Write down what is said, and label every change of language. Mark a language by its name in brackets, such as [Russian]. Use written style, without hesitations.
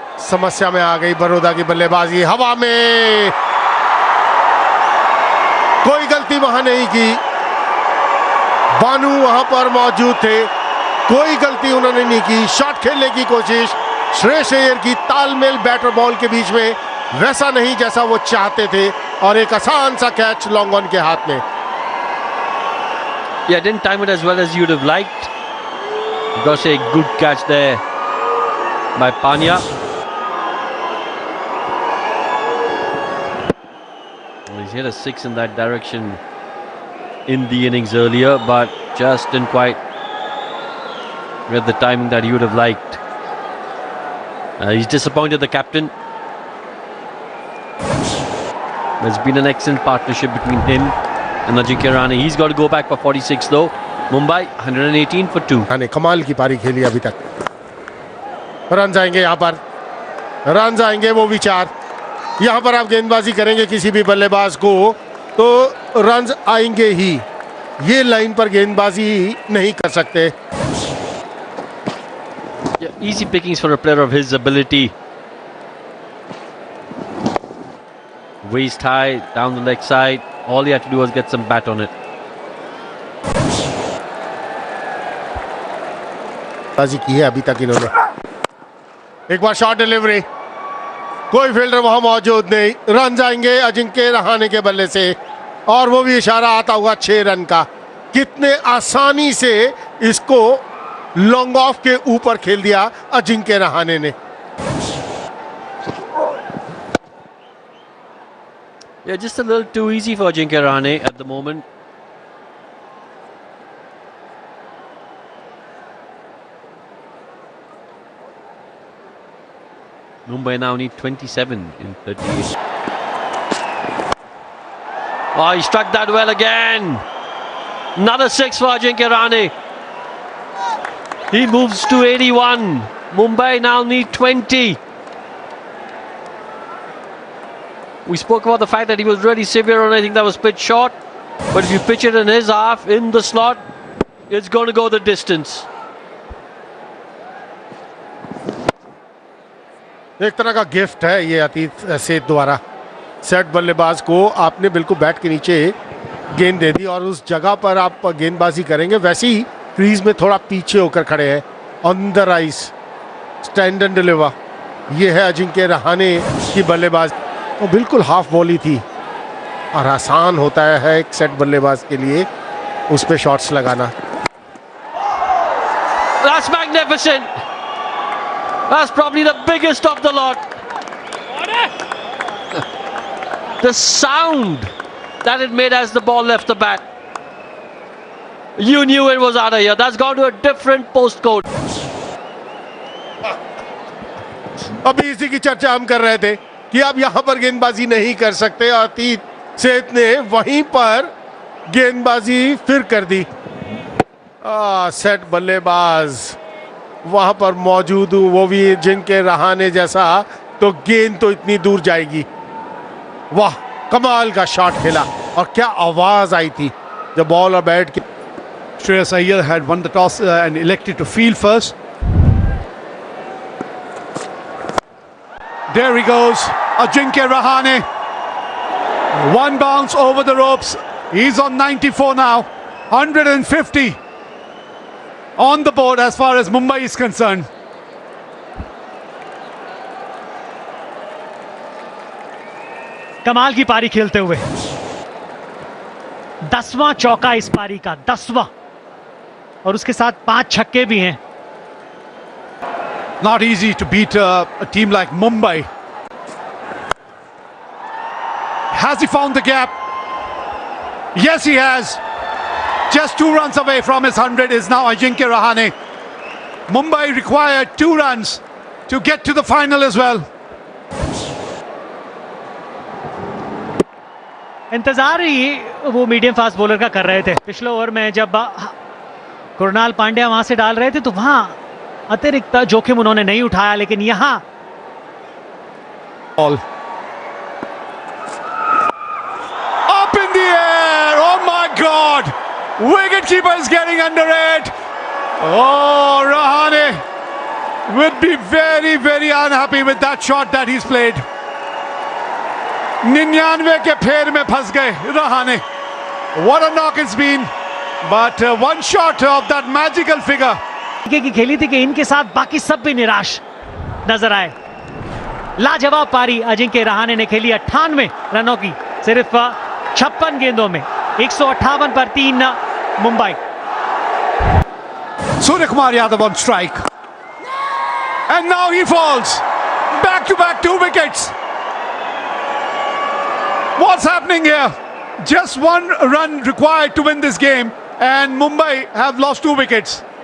[Hindi] समस्या में आ गई बड़ौदा की बल्लेबाजी। हवा में कोई गलती वहां नहीं की, बानू वहां पर मौजूद थे, कोई गलती उन्होंने नहीं की। शॉट खेलने की कोशिश श्रेयस अय्यर की, तालमेल बैटर बॉल के बीच में वैसा नहीं जैसा वो चाहते थे, और एक आसान सा कैच लॉन्ग ऑन के हाथ में। [English] Yeah, didn't time it as well as you'd have liked. Got to say, good catch there by Panya. He's hit a six in that direction in the innings earlier, but just didn't quite get the timing that he would have liked. He's disappointed, the captain. There's been an excellent partnership between him and Ajinkya Rahane. He's got to go back for 46 though. Mumbai 118 for 2. [Hindi] ने कमाल की पारी खेली अभी तक। Run आएंगे यहाँ पर, रन आएंगे वो विचार। यहाँ पर आप गेंदबाजी करेंगे किसी भी बल्लेबाज को तो रन आएंगे ही, ये लाइन पर गेंदबाजी नहीं कर सकते। [English] Yeah, easy pickings for a player of his ability. Waist high, down the leg side. All he had to do was get some bat on it. [Hindi] बाजी की है अभी तक इन्होंने। एक बार शॉट डिलीवरी, कोई फील्डर वहां मौजूद नहीं। रन आएंगे अजिंक्य रहाणे के बल्ले से, और वो भी इशारा आता हुआ 6 रन का। कितने आसानी से इसको लॉन्ग ऑफ के ऊपर खेल दिया अजिंक्य रहाणे ने। [English] Yeah, just a little too easy for Ajinkya Rahane at the moment. Mumbai now need 27 in 38. Oh, he struck that well again. Another 6 for Ajinkya Rahane. He moves to 81. Mumbai now need 20. We spoke about the fact that he was really severe on anything that was pitched short. But if you pitch it in his half, in the slot, it's going to go the distance. [Hindi] एक तरह का gift है ये अतीत सेठ द्वारा। Set बल्लेबाज को आपने बिल्कुल बैट के नीचे गेंद दे दी और उस जगह पर आप गेंदबाजी करेंगे, वैसे ही क्रीज में थोड़ा पीछे होकर खड़े हैं। [English] on the rise, stand and deliver, [Hindi] ये है अजिंक्य रहाणे की बल्लेबाज। वो बिल्कुल हाफ बॉली थी और आसान होता है एक सेट बल्लेबाज के लिए उस पे शॉट्स लगाना। [English] That's magnificent. That's probably the biggest of the lot. The sound that it made as the ball left the bat. You knew it was out of here. That's gone to a different postcode. [Hindi] अभी इसी की चर्चा हम कर रहे थे कि आप यहां पर गेंदबाजी नहीं कर सकते। अतीत सेठ ने वहीं पर गेंदबाजी फिर कर दी। सेट बल्लेबाज वहां पर मौजूद हूं, वो भी जिनके रहाने जैसा, तो गेंद तो इतनी दूर जाएगी। वाह, कमाल का शॉट खेला और क्या आवाज आई थी जब बॉल और बैट के। [English] Shreyas Iyer had won the toss and elected to field first. There he goes, Ajinkya Rahane. One bounce over the ropes. He's on 94 now. 150 on the board as far as Mumbai is concerned. [Hindi] कमाल की पारी खेलते हुए 10वां चौका इस पारी का, 10वां, और उसके साथ 5 छक्के भी हैं। [English] Not easy to beat a team like Mumbai. Has he found the gap? Yes, he has. Just 2 runs away from his 100 is now Ajinkya Rahane. Mumbai required 2 runs to get to the final as well. [Hindi] इंतजार ही वो medium fast bowler का कर रहे थे। पिछले over में जब कुणाल पांड्या वहां से डाल रहे थे तो वहां अतिरिक्त जोखिम उन्होंने नहीं उठाया, लेकिन यहां [English] Ball. Up in the air. Oh my God. Wicketkeeper is getting under it. Oh, Rahane would be very, very unhappy with that shot that he's played. [Hindi] 99 के फेर में फंस गए Rahane. [English] What a knock it's been. But one shot of that magical figure. [Hindi] की खेली थी कि इनके साथ बाकी सब भी निराश नजर आए। लाजवाब पारी अजिंक्य रहाणे ने खेली 98 रनों की सिर्फ 56 गेंदों में, 158 पर 3 Mumbai. [English] Surya Kumar Yadav on strike. And now he falls. Back to back 2 wickets. What's happening here? Just 1 run required to win this game, and Mumbai have lost 2 wickets.